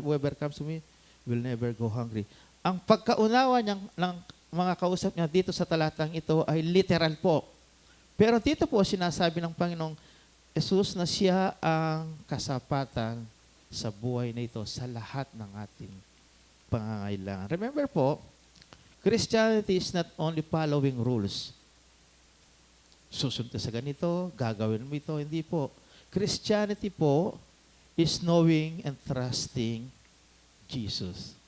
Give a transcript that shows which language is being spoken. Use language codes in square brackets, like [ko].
[en] Whoever comes to me will never go hungry. [tl] Ang pagkaunawa niya ng mga kausap niya dito sa talatang ito ay literal po. Pero dito po sinasabi ng Panginoong Jesus na siya ang kasapatan sa buhay na ito sa lahat ng ating pangangailangan. [en] Remember po, Christianity is not only following rules. [tl] Susunod ka sa ganito, gagawin mo ito. Hindi po. [en] Christianity po is knowing and trusting Jesus.